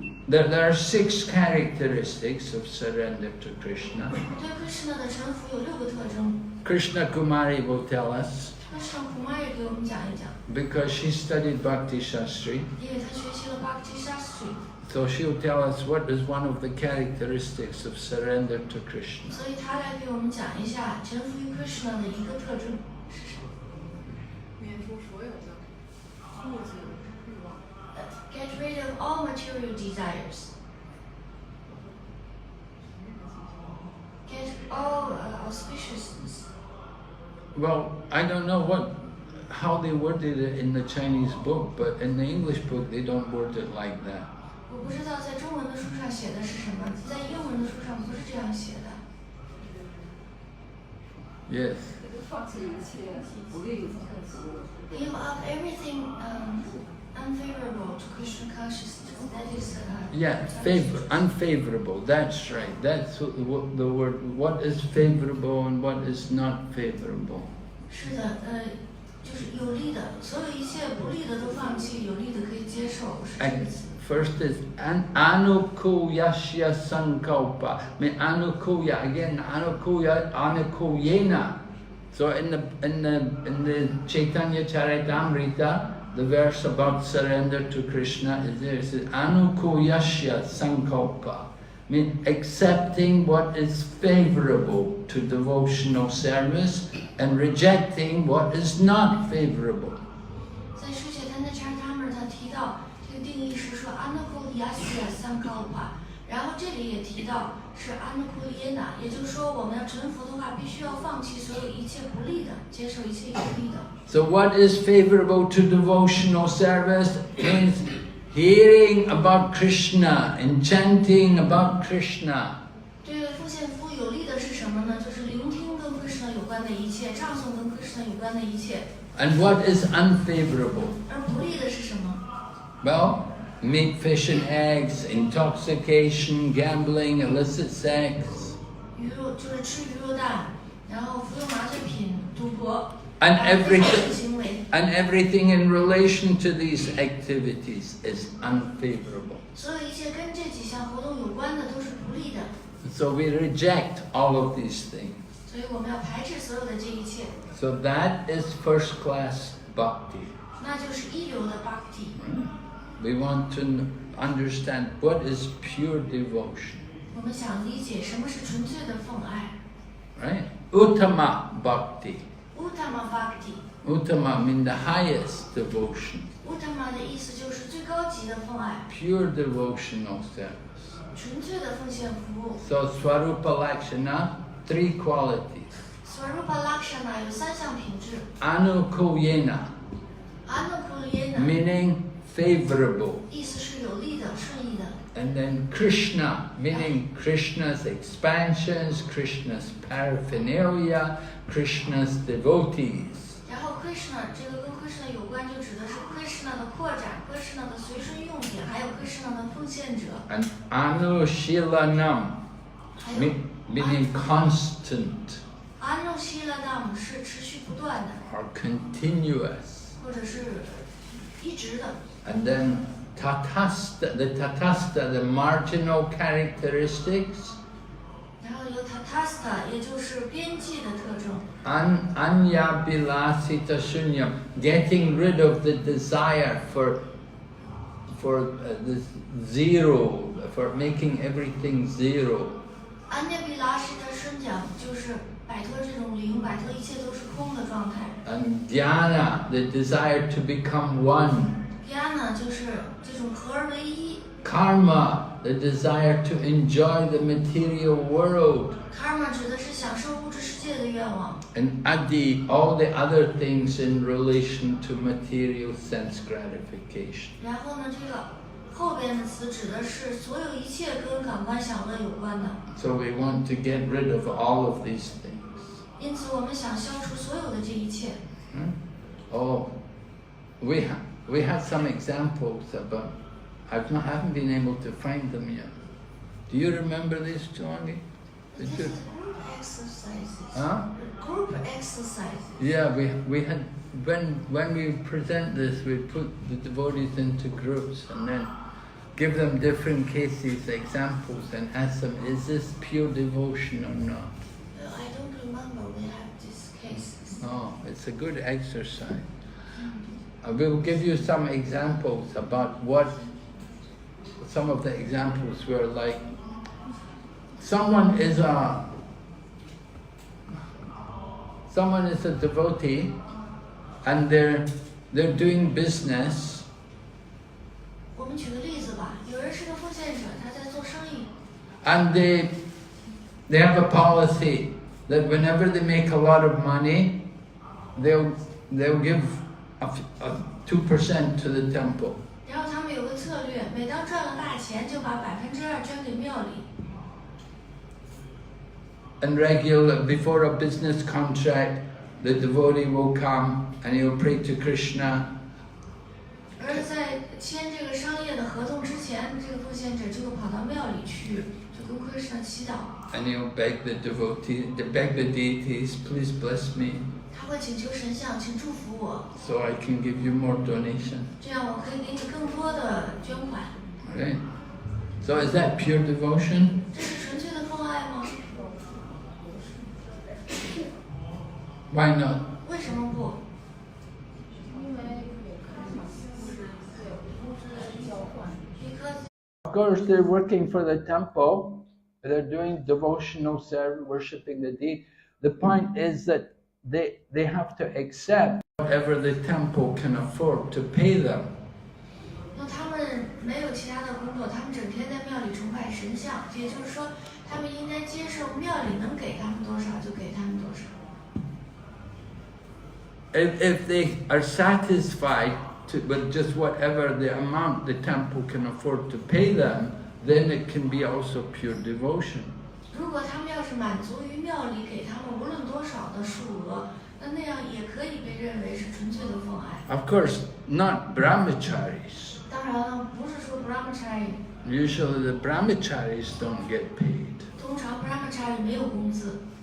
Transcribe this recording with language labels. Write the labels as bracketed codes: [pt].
[en] There are 6 characteristics of surrender to Krishna. [zh] 对 Krishna 的臣服有6个特征。 [en] Krishna Kumari will tell us, [zh] Krishna Kumari 给我们讲一讲， [en] because she studied Bhakti Shastri, [zh] 因为他学习了 Bhakti Shastri， [en] so she'll tell us what is one of the characteristics of surrender to Krishna. [zh] 所以他来给我们讲一下臣服于 Krishna 的一个特征是什么。免除所有的物质欲望。 [en] Get rid of all material desires. Get all auspiciousness. Well, I don't know how they worded it in the Chinese book, but in the English book they don't word it like that. [zh] 我不知道在中文的书上写的是什么，在英文的书上不是这样写的。 [en] Yes. [zh] 放弃一切不利的特质。 [en] Give up everything unfavorable to Krishna consciousness. That is. Yeah, unfavorable. That's right. That's what the word. What is favorable and what is not favorable. [zh] 是的，就是有利的，所有一切不利的都放弃，有利的可以接受，是这个 [en] And [zh] 意思。 [en] first is [sa] anukuyasya sankalpa. [en] I mean anukuya again. Anukuyena. So in the Chaitanya Charitamrita, the verse about surrender to Krishna is there. It says [sa] anukuyasya sankalpa. [en] I mean accepting what is favorable to devotional service and rejecting what is not favorable. [zh] 在书写他那查他们他提到这个定义是说阿那库利亚西亚三高帕，然后这里也提到是阿那库利耶纳，也就是说我们要臣服的话，必须要放弃所有一切不利的，接受一切有利的。 [en] So what is favorable to devotional service means hearing about Krishna and chanting about Krishna. [zh] 对奉献服务有利的是什么呢？就是聆听跟 Krishna 有关的一切，唱诵跟 Krishna 有关的一切。 [en] And what is unfavorable? [zh] 而不利的是什么？ [en] Well, meat, fish and eggs, intoxication, gambling, illicit sex. [zh] 鱼肉就是吃鱼肉蛋，然后服用麻醉品、赌博。 [en] And [zh] 非法的行为。 [en] everything in relation to these activities is unfavorable. [zh] 所有一切跟这几项活动有关的都是不利的， [en] So we reject all of these things. [zh] 所以我们要排斥所有的这一切。 [en] So that is first class bhakti. [zh] 那就是一流的 bhakti。 [en] We want to understand what is pure devotion. [zh] 我们想理解什么是纯粹的奉爱。 [en] Right? Uttama bhakti. [sa] Uttama bhakti。 [en] Uttama means the highest devotion. [zh] Uttama 的意思就是最高级的奉爱。 [en] Pure devotional service. [zh] 纯粹的奉献服务。 [en] So Swarupa Lakshana, 3 qualities. [zh] Swarupa Lakshana 有3项品质。 [sa] Anukulyena, Anukulyena [en] meaning favorable. [zh] 意思是有利的、顺意的。 [en] And then Krishna, meaning Krishna's expansions, Krishna's paraphernalia, Krishna's devotees. [zh] 然后 Krishna 这个跟 Krishna 有关，就指的是 Krishna 的扩展、Krishna 的随身用品，还有 Krishna 的奉献者。 [en] And Anushilanam, [zh] 还有 [en] meaning constant [zh] Anushilanam 是持续不断的， [en] or continuous. [zh] 或者是一直的。 [en] And then Tatasta, the marginal characteristics. [zh] 然后有 Tatasta， 也就是边际的特征。 [sa] Anya bilasita shunyam, [en] getting rid of the desire for this zero, for making everything zero. [zh] Anyabilasita 生讲就是摆脱这种零，摆脱一切都是空的状态。 [en] And dhyana, the desire to become one. [zh] Vighna 就是这种合而为一。 [en] Karma, the desire to enjoy the material world. [zh] Karma 指的是享受物质世界的愿望。 [en] And adi, all the other things in relation to material sense gratification. [zh] 然后呢，这个后边的词指的是所有一切跟感官享乐有关的。 [en] So we want to get rid of all of these things. [zh] 因此，我们想消除所有的这一切。 [en] Oh, we had some examples about. I haven't been able to find them yet. Do you remember these, Johnny? This is group exercises. Huh? Group exercises. Yeah, we had when we present this, we put the devotees into groups and then give them different cases, examples, and ask them, is this pure devotion or not? I don't remember we have these cases. Oh, it's a good exercise. I will give you some examples about what some of the examples were like. Someone is a devotee and they're doing business. [zh] 我们举个例子吧，有人是个奉献者，他在做生意。 [en] And they have a policy that whenever they make a lot of money, they'll give a 2% to the temple. [zh] 然后他们有个策略，每当赚了大钱，就把2%捐给庙里。 [en] And before a business contract, the devotee will come and he'll pray to Krishna. [zh] 而在签这个商业的合同之前，这个奉献者就会跑到庙里去，就跟 Krishna 祈祷。 [en] And he'll beg the deities, please bless me, [zh] 他会请求神像，请祝福我， [en] so I can give you more donation. [zh] 这样我可以给你更多的捐款。 [en] Right? So is that pure devotion? [zh] 这是纯粹的奉爱吗？ [en] Why not? [zh] 为什么不？ [en] Because Of course, they're working for the temple. They're doing devotional service, worshiping the deity. The point is that they have to accept whatever the temple can afford to pay them. [zh] 那他们没有其他的工作，他们整天在庙里崇拜神像，也就是说，他们应该接受庙里能给他们多少就给他们多少。 [en] If they are satisfied with just whatever the amount the temple can afford to pay them, then it can be also pure devotion. [zh] 如果他们要是满足于庙里给他们无论多少的数额，那样也可以被认为是纯粹的奉爱。 [en] Of course, not brahmacharis. [zh] 当然了，不是说 brahmachari， [en] Usually the brahmacharis don't get paid. [zh] 通常 brahmachari 没有工资。